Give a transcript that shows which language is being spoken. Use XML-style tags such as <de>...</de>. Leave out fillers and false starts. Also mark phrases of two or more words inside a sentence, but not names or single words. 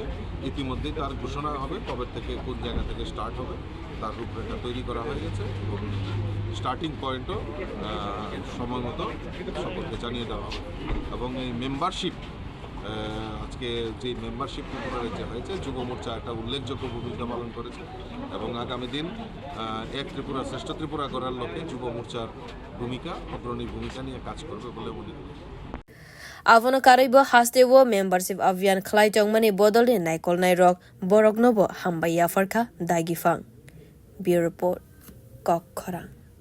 <bn>ইতিমধ্যেই তার ঘোষণা হবে কবে থেকে কোন জায়গা থেকে স্টার্ট হবে তার রূপরেখা তৈরি করা হয়ে গেছে এবং</bn> <en>starting point-o</en> <bn>সময় মতো সকলকে জানিয়ে দেওয়া হবে এবং এই মেম্বারশিপ আজকে যে</bn> <en>membership program-e</en> <bn>যে হয়েছে যুব মোর্চা একটা উল্লেখযোগ্য ভূমিকা পালন করেছে এবং আগামী দিন এক ত্রিপুরা শ্রেষ্ঠ ত্রিপুরা করার লক্ষ্যে যুব মোর্চার ভূমিকা অগ্রণী ভূমিকা নিয়ে কাজ করবে বলে মনে করি।</bn> <trp>Avono karaibo hastewo membership abhiyan khlai tongmani bodolni naikolnai rok boroknobo hambaiya farkha Daigifang.</trp> <en>Bureau Report</en> <trp>Kokhara</trp>